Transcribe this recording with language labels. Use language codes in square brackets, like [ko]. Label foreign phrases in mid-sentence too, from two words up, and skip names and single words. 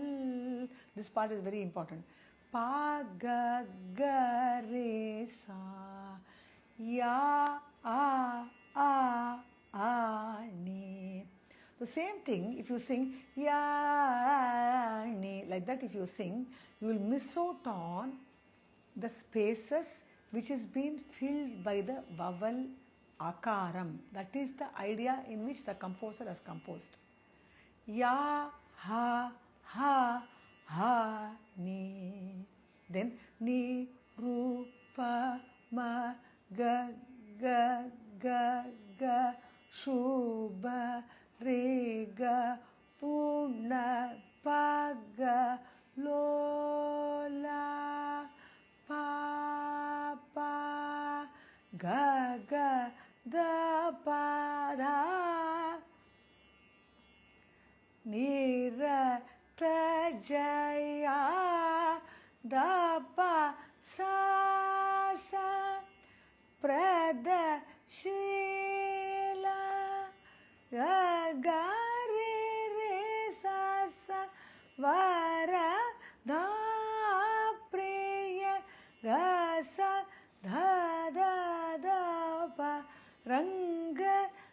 [en] This part is very important. Pa, ga, ga, re, sa, ya, a, ni. The same thing, if you sing ya, ni, like that, if you sing, you will miss out on the spaces which is being filled by the vowel akaram. That is the idea in which the composer has composed. Ya, ha, ni. Then ni, ru, pa, ma, ga, ga, ga, ga, shu, ba, re, ga, pu, na, pa, ga, lo, la, pa, pa, ga, ga, da, pa, da, ni, ra, ta, ja, ya, da, pa, sa, sa, pra, da, shi, la, ga, ga, re, sa, sa, va, ra, da, priya, ga, sa, da, da, da, pa, ranga,